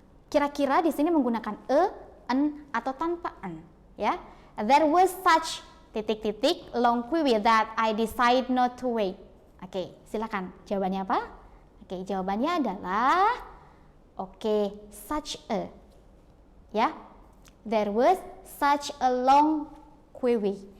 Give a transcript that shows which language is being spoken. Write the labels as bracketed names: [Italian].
[Indonesian] Kira-kira di sini menggunakan a, an, atau tanpa an. [English] Ya, there was such long query that I decide not to wait. [Indonesian] Silakan. Jawabannya apa? Jawabannya adalah such a. [English] Ya, there was such a long query.